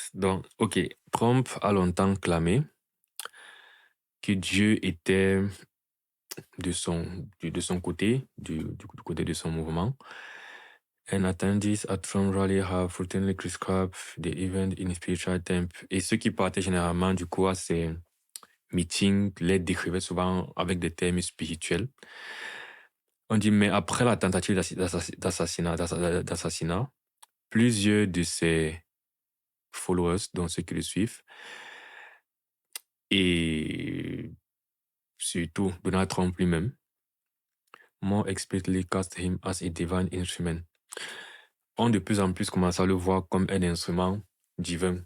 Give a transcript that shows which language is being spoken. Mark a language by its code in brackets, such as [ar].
[fr] Donc, ok, Trump a longtemps clamé que Dieu était de son côté, du côté de son mouvement. [en] And attendees at Trump rally have routinely described the event in spiritual terms. [fr] Et ceux qui partaient généralement du coup à ces meetings les décrivaient souvent avec des termes spirituels. On dit, mais après la tentative d'assassinat, plusieurs de ses followers, dont ceux qui le suivent, et surtout Donald Trump lui-même, [en] more explicitly cast him as a divine instrument, [fr] ont de plus en plus commencé à le voir comme un instrument divin.